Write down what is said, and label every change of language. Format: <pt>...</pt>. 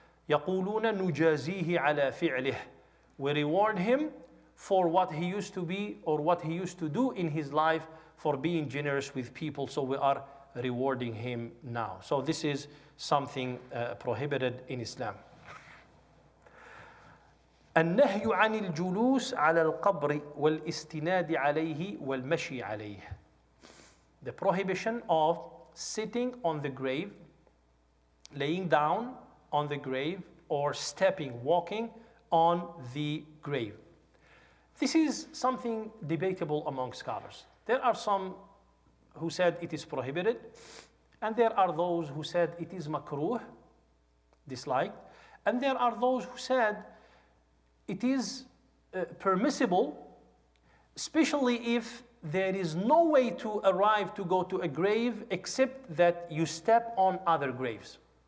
<ar>يقولون نجازيه على فعله.</ar> <en>We reward him for what he used to be or what he used to do in his life for being generous with people, so we are rewarding him now. So this is something prohibited in Islam.</en> <ar>النهي عن الجلوس على القبر والاستناد عليه والمشي عليه.</ar> <en>The prohibition of sitting on the grave, laying down on the grave, or walking on the grave. This is something debatable among scholars. There are some who said it is prohibited, and there are those who said it is makruh, disliked, and there are those who said it is permissible, especially if there is no way to arrive to go to a grave except that you step on other graves.</en>